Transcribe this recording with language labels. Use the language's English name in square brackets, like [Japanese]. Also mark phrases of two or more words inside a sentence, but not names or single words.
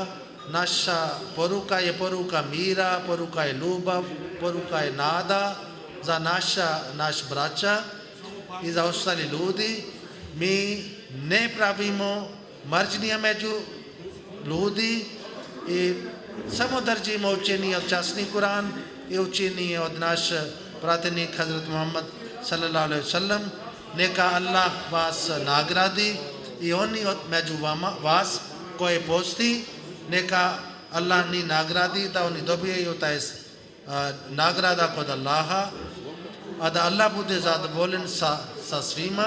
[Bosnian] Naša poruka je poruka mira, poruka je ljubav, poruka je nada za naš braća i za ostali ljudi. Mi ne pravimo mržnje među ljudi i samo držimo učenje od časni Kur'an i učenje od naš pratjenik Hazrat Muhammad [Arabic] صلى الله عليه وسلم. [Bosnian] Neka Allah vas nagradi i oni među vas koji posti, neka Allah ni nagradi da oni dobijaju taj nagrada kod Allaha, a da Allah bude zadovoljen sa svima.